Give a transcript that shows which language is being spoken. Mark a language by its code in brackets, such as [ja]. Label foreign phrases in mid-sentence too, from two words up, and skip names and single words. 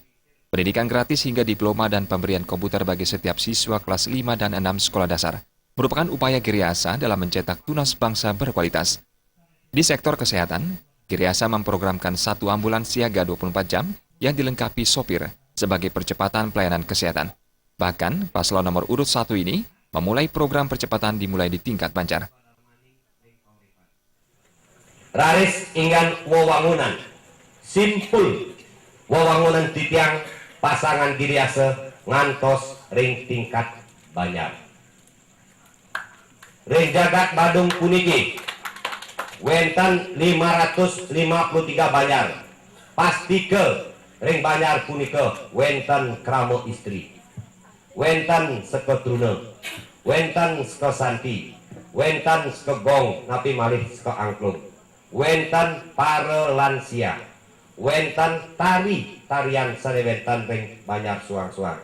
[id] Pendidikan gratis hingga diploma dan pemberian komputer bagi setiap siswa kelas 5 dan 6 sekolah dasar merupakan upaya Giriasa dalam mencetak tunas bangsa berkualitas. Di sektor kesehatan, Giriasa memprogramkan 1 ambulans siaga 24 jam yang dilengkapi sopir sebagai percepatan pelayanan kesehatan. Bahkan, paslon nomor urut 1 ini memulai program percepatan dimulai di tingkat Banjar. [ban] Raris inggan wewangunan, simpul wewangunan titiang pasangan Giriasa ngantos ring tingkat Banjar. Ring jagat Badung puniki wenten 553 Banjar, pasti ke ring Banjar punika wenten kramo istri, wenten seketruna, wenten sekesanti, wenten sekegong napi malih sekeangklung, wenten para lansia, wenten tarian sarewenten ring Banjar suang-suang.